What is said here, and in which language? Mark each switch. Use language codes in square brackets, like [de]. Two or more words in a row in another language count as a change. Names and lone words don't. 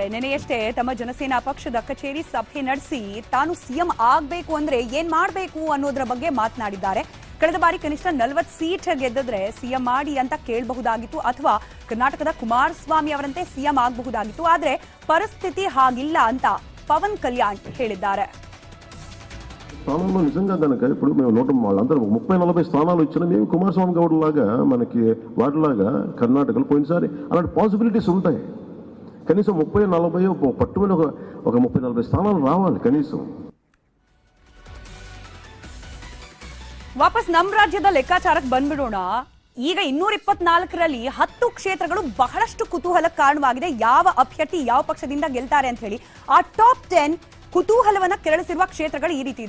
[kn] ನಿನ್ನೆಯಷ್ಟೇ ತಮ್ಮ ಜನಸೇನಾ ಪಕ್ಷದ ಕಚೇರಿ ಸಭೆ ನಡೆಸಿ ತಾನು ಸಿಎಂ ಆಗಬೇಕು ಅಂದ್ರೆ ಏನ್ ಮಾಡಬೇಕು ಅನ್ನೋದ್ರ ಬಗ್ಗೆ ಮಾತನಾಡಿದ್ದಾರೆ. ಕಳೆದ ಬಾರಿ ಕನಿಷ್ಠ 40 ಸೀಟ್ ಗೆದ್ದಿದ್ರೆ ಸಿಎಂ ಮಾಡಿ ಅಂತ ಕೇಳಬಹುದಾಗಿತ್ತು, ಅಥವಾ ಕರ್ನಾಟಕದ ಕುಮಾರಸ್ವಾಮಿ ಅವರಂತೆ ಸಿಎಂ ಆಗಬಹುದಾಗಿತ್ತು. ಆದ್ರೆ పరిస్థితి ಹಾಗಿಲ್ಲ ಅಂತ పవన్ కళ్యాణ్ ಹೇಳಿದ್ದಾರೆ. [te] స్థానంలో నిజంగా కనుక ఇప్పుడు మేము 30-40 స్థానాలు ఇచ్చినా మేము కుమారస్వామి గౌడ్ లాగా మనకి వాటిలాగా కర్ణాటకలో పోయినసారి అలాంటి పాసిబిలిటీస్ ఉంటాయి. కనీసం 30-40 పట్టుమని ఒక 30-40 స్థానాలు రావాలి కనీసం. [kn] ವಾಪಸ್ ನಮ್ಮ ರಾಜ್ಯದ ಲೆಕ್ಕಾಚಾರಕ್ಕೆ ಬಂದ್ಬಿಡೋಣ. ಈಗ 224ರಲ್ಲಿ 10 ಕ್ಷೇತ್ರಗಳು ಬಹಳಷ್ಟು ಕುತೂಹಲಕ್ಕೆ ಕಾರಣವಾಗಿದೆ. ಯಾವ ಅಭ್ಯರ್ಥಿ ಯಾವ ಪಕ್ಷದಿಂದ ಗೆಲ್ತಾರೆ ಅಂತ ಹೇಳಿ ಆ ಟಾಪ್ 10 ಕುತೂಹಲವನ್ನ ಕೆರಳಿಸಿರುವ ಕ್ಷೇತ್ರಗಳು ಈ ರೀತಿ ಇದೆ.